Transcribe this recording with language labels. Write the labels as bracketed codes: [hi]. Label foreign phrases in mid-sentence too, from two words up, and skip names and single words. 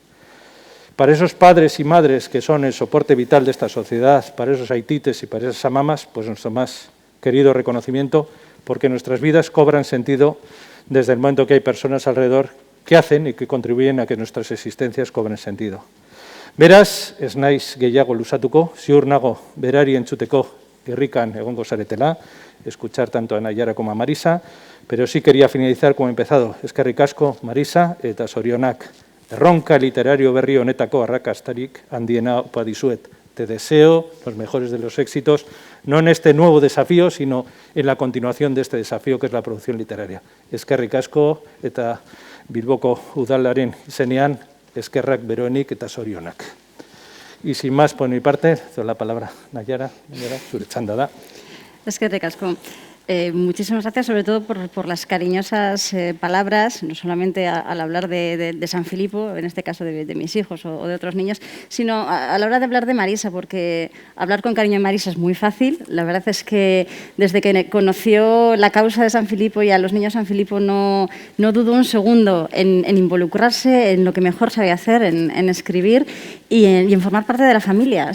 [es] Para esos padres y madres que son el soporte vital de esta sociedad, para esos haitites y para esas amamas, pues nuestro más querido reconocimiento, porque nuestras vidas cobran sentido desde el momento que hay personas alrededor que hacen y que contribuyen a que nuestras existencias cobren sentido. [eu] Beraz, ez naiz gehiago luzatuko, ziur nago berari entzuteko irrikan egongo zaretela, [es] escuchar tanto a Nayara como a Marisa, pero sí quería finalizar como he empezado. [eu] Eskerrik asko, Marisa, eta zorionak. Erronka literario berri honetako arrakastarik handiena opa dizuet. [es] Te deseo los mejores de los éxitos, no en este nuevo desafío, sino en la continuación de este desafío que es la producción literaria. [eu] Eskerrik asko eta Bilboko udalaren izenean, eskerrak beroenik eta zorionak. [es] Y sin más por mi parte, doy la palabra Nayara, [eu] zure txanda da. Eskerrik asko. [es] Muchísimas gracias, sobre todo por las cariñosas palabras, no solamente al hablar de San Filipo, en este caso de mis hijos o de otros niños, sino a la hora de hablar de Marisa, porque hablar con cariño de Marisa es muy fácil. La verdad es que desde que conoció la causa de San Filipo y a los niños San Filipo no dudó un segundo en involucrarse en lo que mejor sabe hacer, en escribir y en formar parte de la familia.